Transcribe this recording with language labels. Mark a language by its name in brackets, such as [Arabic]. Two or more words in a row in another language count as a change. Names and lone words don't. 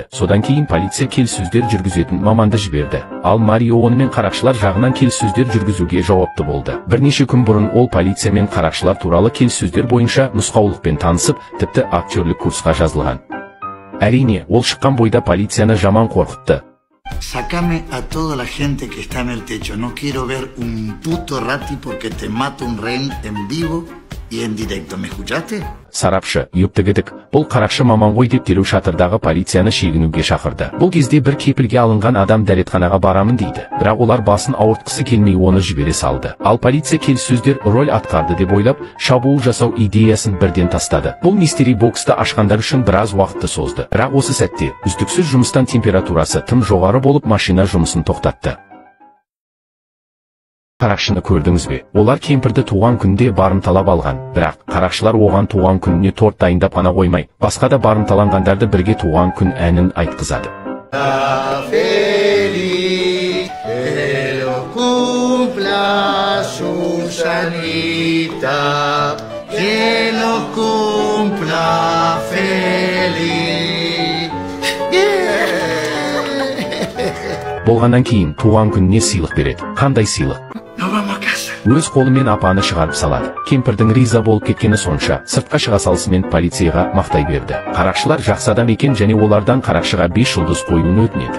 [Kazakh] Содан кейін полиция келіссөздер жүргізетін маманды жіберді. Ал Марио онымен қарақшылар жағынан келіссөздер жүргізуге жауапты болды. Бірнеше күн бұрын ол полиция мен қарақшылар туралы келіссөздер бойынша нұсқаулықпен танысып, тіпті актерлік курсқа жазылған. Әрине, ол шыққан бойда полицияны жаман қорқытты. [Spanish] Sácame a toda la gente que está en el techo. No quiero ver un puto rati porque te mato un rehén en vivo y en directo. ¿Me escuchaste? [Kazakh] Сарапшы, ептігідік, бұл қарақшы маман ғой деп дереу шатырдағы полицияны шегінуге шақырды. Бұл кезде бір кепілге алынған адам дәретханаға барамын дейді. Бірақ олар басын ауыртқысы келмей оны жібере салды. Ал полиция келіссөздер роль атқарды деп ойлап, шабуыл жасау идеясын бірден тастады. Бұл [English] mystery box [Kazakh] ашқандар үшін біраз уақытты созды. Бірақ осы сәтте үздіксіз жұмыстан температурасы тым жоғары болып машина жұмысын тоқтатты. Қарақшыны көрдіңіз бе? Олар кемпірді туған күнде барымталап алған. Бірақ қарақшылар оған туған күніне торт дайындап қана қоймай, басқа да барымталанғандарды бірге туған күн әнін айтқызады. [Spanish] Feliz, que lo cumpla Susanita, que lo cumpla feliz. [Kazakh] Болғаннан кейін туған күніне сыйлық береді. Қандай сыйлық? Өз қолымен апаны шығарып салады. Кемпірдің риза болып кеткені сонша, сыртқа шыға салысымен полицияға мақтай берді. Қарақшылар жақсы адам екен және олардан қарақшыға 5 жұлдыз қоюын өтінеді.